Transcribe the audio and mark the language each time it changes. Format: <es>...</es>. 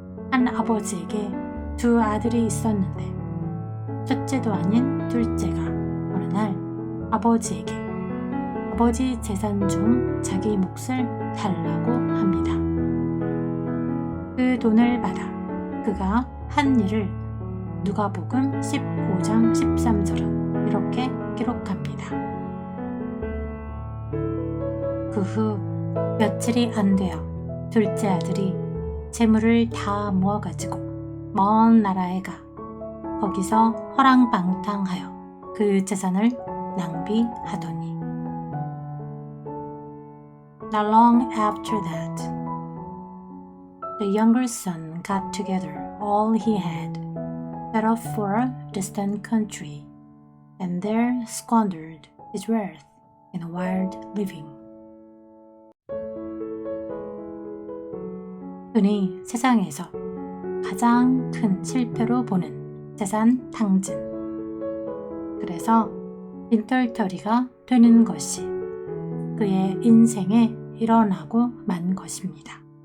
<ko>한 아버지에게 두 아들이 있었는데 첫째도 아닌 둘째가 어느 날 아버지에게 아버지 재산 중 자기 몫을 달라고 합니다. 그 돈을 받아 그가 한 일을 누가복음 15장 13절은 이렇게 기록합니다. 그 후 며칠이 안 되어 둘째 아들이 재물을 다 모아가지고 먼 나라에 가 거기서 허랑방탕하여 그 재산을 낭비하더니</ko> <en>Not long after that, the younger son got together all he had, set off for a distant country, and there squandered his wealth in wild living.</en> <ko>그는 세상에서 가장 큰 실패로 보는 재산 탕진. 그래서 빈털터리가 되는 것이 그의 인생에 일어나고 만 것입니다.</ko>